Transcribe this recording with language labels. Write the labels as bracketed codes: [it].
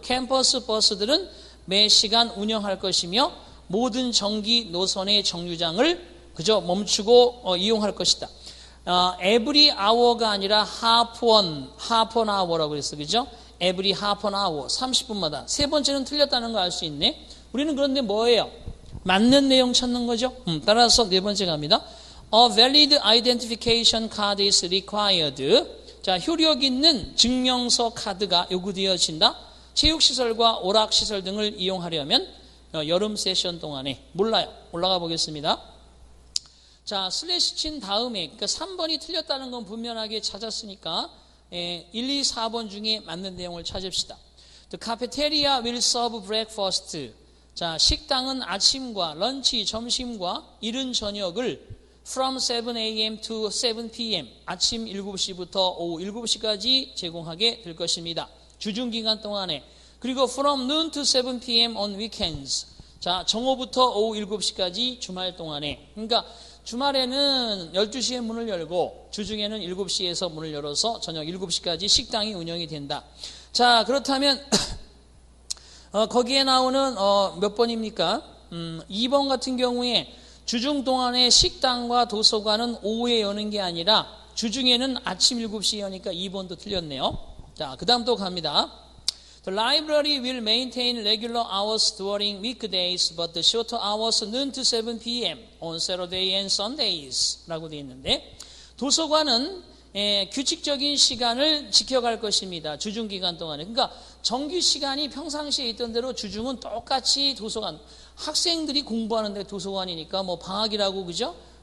[ko] 캠퍼스 버스들은 매 시간 운영할 것이며 모든 정기 노선의 정류장을 그저 멈추고 이용할 것이다. [en] every hour [ko] 가 아니라 [en] half an hour [ko] 라고 그랬어. 그죠? [en] every half an hour, [ko] 30분마다. 세 번째는 틀렸다는 거 알 수 있네. 우리는 그런데 뭐예요? 맞는 내용 찾는 거죠. 따라서 네 번째 갑니다. [en] A valid identification card is required. [ko] 자, 효력 있는 증명서 카드가 요구되어진다. 체육시설과 오락시설 등을 이용하려면 여름 세션 동안에 몰라요. 올라가 보겠습니다. 자, 슬래시 친 다음에 그러니까 3번이 틀렸다는 건 분명하게 찾았으니까 1, 2, 4번 중에 맞는 내용을 찾읍시다. [en] The cafeteria will serve breakfast. [ko] 자, 식당은 아침과 런치, 점심과 이른 저녁을 [en] from 7 a.m. to 7 p.m. [ko] 아침 7시부터 오후 7시까지 제공하게 될 것입니다. 주중기간 동안에. 그리고 [en] from noon to 7 p.m. on weekends. [ko] 자, 정오부터 오후 7시까지 주말 동안에. 그러니까 주말에는 12시에 문을 열고 주중에는 7시에서 문을 열어서 저녁 7시까지 식당이 운영이 된다. 자, 그렇다면 거기에 나오는 몇 번입니까? 2번 같은 경우에 주중 동안에 식당과 도서관은 오후에 여는 게 아니라 주중에는 아침 7시에 여니까 2번도 틀렸네요. 자, 그 다음 또 갑니다. [en] The library will maintain regular hours during weekdays, but the shorter hours noon to 7 p.m. on Saturday and Sundays [ko] 라고 되어 있는데 도서관은 규칙적인 시간을 지켜갈 것입니다. 주중기간 동안에. 그러니까 정규 시간이 평상시에 있던 대로 주중은 똑같이 도서관, 학생들이 공부하는데 도서관이니까 뭐 방학이라고 그죠?